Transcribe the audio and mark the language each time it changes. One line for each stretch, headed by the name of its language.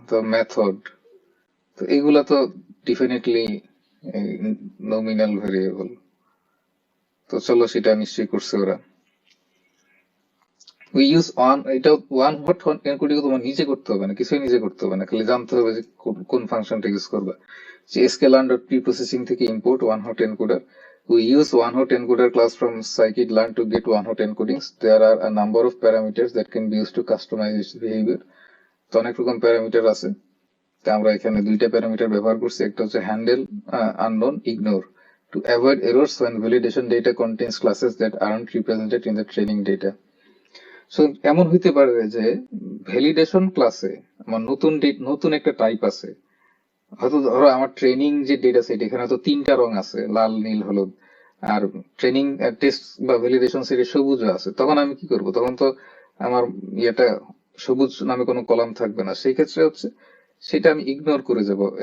Bangla: তো মেথড, তো এগুলা তো ডেফিনেটলি নমিনাল ভেরিয়েবল। তো চলো, সেটা নিশ্চয়ই করছে ওরা।
English: we use
Bangla: এটা ওয়ান হট এনকোডিং তোমার নিজে করতে হবে না, কিছুই নিজে করতে হবে না, খালি জানতে হবে যে কোন ফাংশনটা ইউজ করবা। যে sklearn.preprocessing থেকে import one hot encoder.
English: We use one hot encoder class from scikit-learn to get one hot encodings. There are a number of parameters that can be used to customize its behavior.
Bangla: তো অনেক রকম parameter আছে, তো আমরা এখানে দুইটা parameter ব্যবহার করছি। একটা হচ্ছে
English: Handle unknown ignore to avoid errors when validation data contains classes that aren't represented in the training data.
Bangla: So এমন হইতে পারে যে ভ্যালিডেশন ক্লাসে আমার নতুন একটা টাইপ আছে, হয়তো ধরো আমার ট্রেনিং যে ডেটা সেট এখানে হয়তো 3টা রং আছে, লাল নীল হলুদ, আর ট্রেনিং টেস্ট বা ভ্যালিডেশন সেটে সবুজ আছে। তখন আমি কি করব? তখন তো আমার ইয়েটা সবুজ নামে কোনো কলাম থাকবে না, সেই ক্ষেত্রে হচ্ছে সেটা আমি ইগনোর করে যাব।